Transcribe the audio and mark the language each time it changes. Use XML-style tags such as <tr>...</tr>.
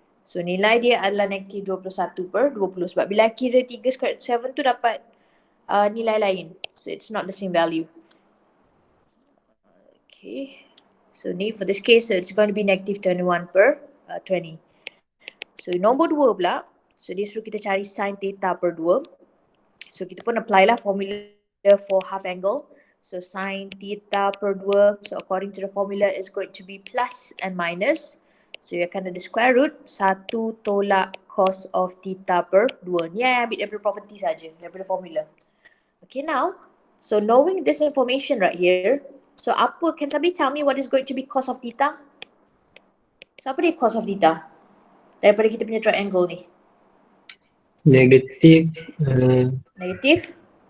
<ms>So nilai dia adalah negatif 21 per 20. Sebab bila kira 3 square root 7 tu dapat nilai lain.</ms> <en>So it's not the same value. Okay. So ni for this case, so it's going to be negative 21 per 20.</en> <ms>So nombor 2 pula. So dia suruh kita cari sin theta per 2. So kita pun apply lah formula for half angle. So sin theta per 2.</ms> <en>So according to the formula is going to be plus and minus. So you</en> <ms>akan ada</ms> <en>square root 1 tolak cos of theta per 2.</en> <ms>Ni yang ambil daripada property saja, daripada formula.</ms> <en>Okay now, so knowing this information right here, so apa, can somebody tell me what is going to be cos of theta?</en> <ms>So apa dia cos of theta? Daripada kita punya triangle ni. Negatif Negatif.</ms>